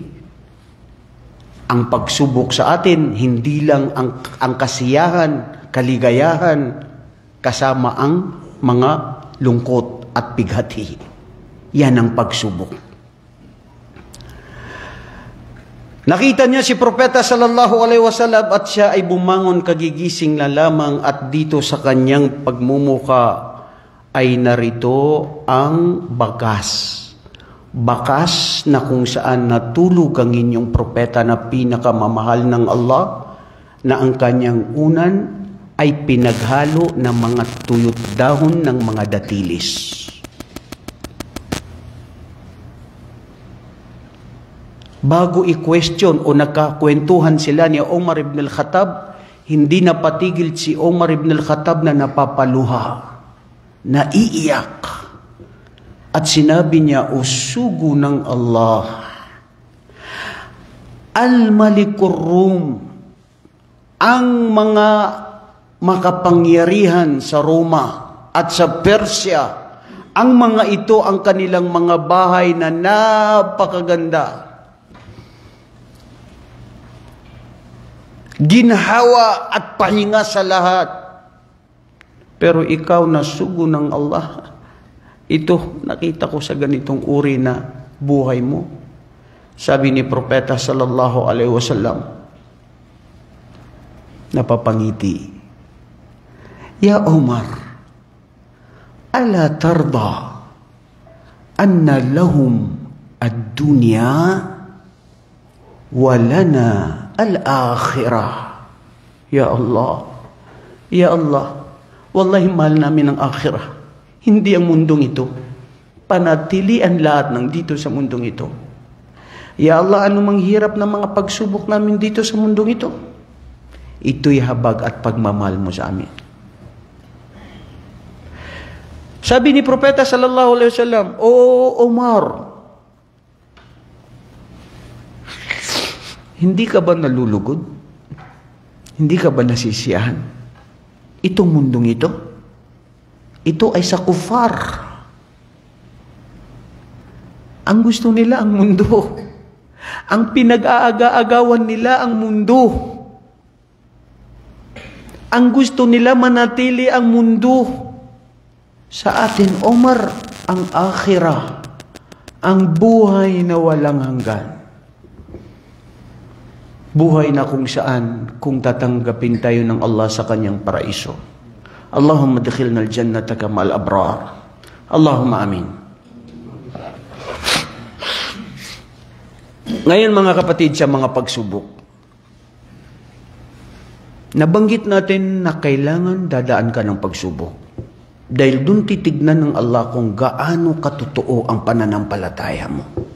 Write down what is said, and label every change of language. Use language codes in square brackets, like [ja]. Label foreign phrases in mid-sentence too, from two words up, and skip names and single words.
[tl] Ang pagsubok sa atin, hindi lang ang kasiyahan, kaligayahan, kasama ang mga lungkot at bighati. Yan ang pagsubok. Nakita niya si Propeta [ar] صلى الله عليه وسلم [tl] at siya ay bumangon kagigising na lamang at dito sa kanyang pagmumuka ay narito ang bakas. Bakas na kung saan natulog ang inyong propeta na pinakamamahal ng Allah, na ang kanyang unan ay pinaghalo ng mga tuyot dahon ng mga datilis. Bago i-question o nakakwentuhan sila ni Omar ibn al-Khattab, hindi napatigil si Omar ibn al-Khattab na napapaluha, naiiyak. At sinabi niya, usugo ng Allah, [ar] الملك الروم, [tl] ang mga makapangyarihan sa Roma at sa Persia, ang mga ito ang kanilang mga bahay na napakaganda. Ginhawa at pahinga sa lahat. Pero ikaw na sugo ng Allah, ito nakita ko sa ganitong uri na buhay mo. Sabi ni Propeta [ar] صلى الله عليه وسلم, napapangiti, يا عمر ألا ترضى أن لهم الدنيا ولنا الآخرة. يا الله يا الله والله [tl] mahal namin ang akhirah, hindi ang mundong ito. Panatilian lahat ng dito sa mundong ito. [ar] يا الله, [tl] anumang hirap na mga pagsubok namin dito sa mundong ito, ito'y habag at pagmamahal mo sa amin. Sabi ni Propeta [ar] صلى الله عليه وسلم, [tl] O Omar, hindi ka ba nalulugod? Hindi ka ba nasisiyahan? Itong mundong ito ay sa kufar. Ang gusto nila ang mundo. Ang pinag-aaga-agawan nila ang mundo. Ang gusto nila manatili ang mundo. Sa atin, Omar, ang akhirah, ang buhay na walang hanggan. Buhay na kung saan, kung tatanggapin tayo ng Allah sa kanyang paraiso. [ar] اللهم أدخلنا الجنة كما الأبرار. اللهم آمين. [tl] Ngayon mga kapatid, sa mga pagsubok, nabanggit natin na kailangan dadaan ka ng pagsubok. Dahil dun titignan ng Allah kung gaano katotoo ang pananampalataya mo.